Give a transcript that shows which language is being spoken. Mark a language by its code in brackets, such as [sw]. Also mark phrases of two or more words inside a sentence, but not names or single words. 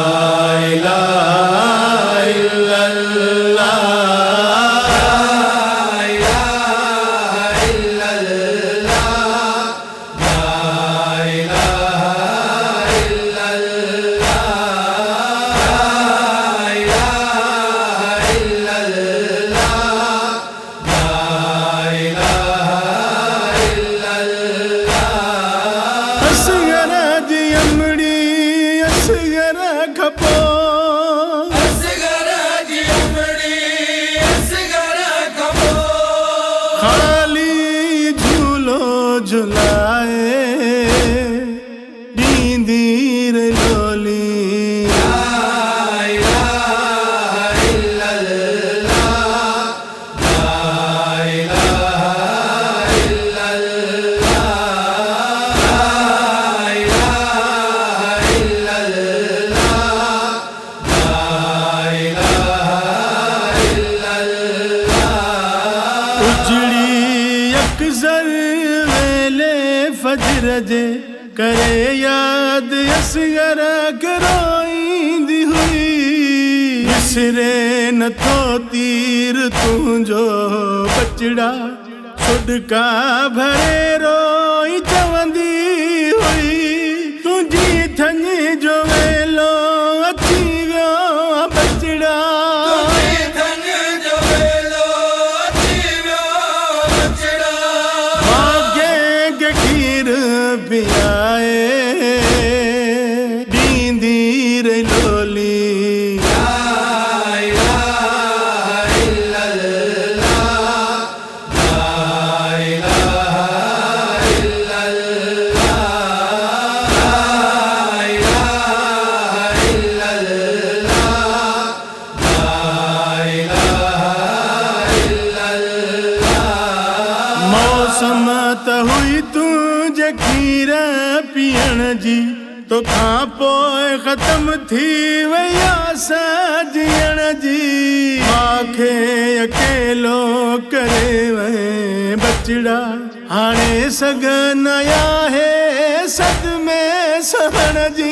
[ar] إله إلا الله، لا إله إلا الله، لا إله إلا الله. [sd] असगरा जी अमड़ी असगरा खपो, असगरा जी अमड़ी असगरा खपो, खाली झूलो झुलाए दींदी रे लोली। [ar] لا إله إلا الله، لا إله إلا الله, [sd] उजड़ी अक्सर वेले फजर जे करे याद असगरा करोईंदी हुई। विसरे न थो तीर तुंहिंजो बचड़ा, सुडका भरे रोई चवंदी हुई। तुंहिंजी थञ जो वेलो अची वियो बचड़ा, पियाए दींदी रे लोली। [ar] لا إله إلا الله، لا إله إلا الله، لا إله إلا الله، لا إله إلا الله. [sd] मौसम त हुई तू खीर पीअण जी, तोखां पोइ ख़त्म थी वई आस जीअण जी। मांखे अकेलो करे वए बचड़ा, हाणे सघन आहे सदमे सहण जी।